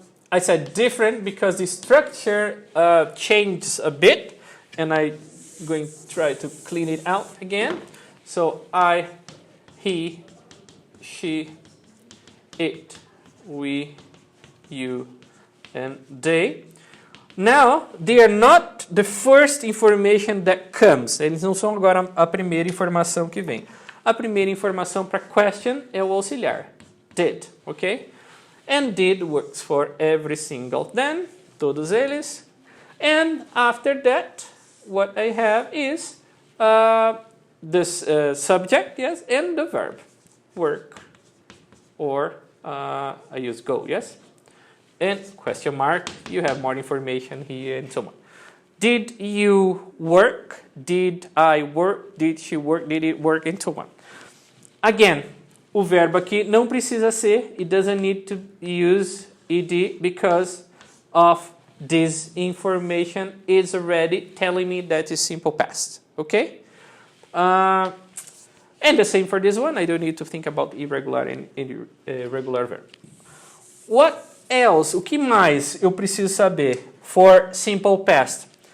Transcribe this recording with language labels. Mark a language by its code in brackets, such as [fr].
[en] I said different because the structure changes a bit, and I'm going to try to clean it out again. So I, he, she, it, we, you, and they. Now, they are not the first information that comes. [pt] Eles não são agora a primeira informação que vem. A primeira informação para question é o auxiliar. [en] Did, ok? And did works for every single then, [pt] todos eles. [en] And after that, what I have is this subject, yes, and the verb, work, or I use go, yes? And question mark, you have more information here and so on. Did you work? Did I work? Did she work? Did it work? And so on. Again, [pt] o verbo aqui não precisa ser, [en] it doesn't need to use ed because of this information is already telling me that it's simple past, okay? And the same for this one, I don't need to think about irregular and irregular verb. What else? [pt] O que mais eu preciso saber [en] for simple past?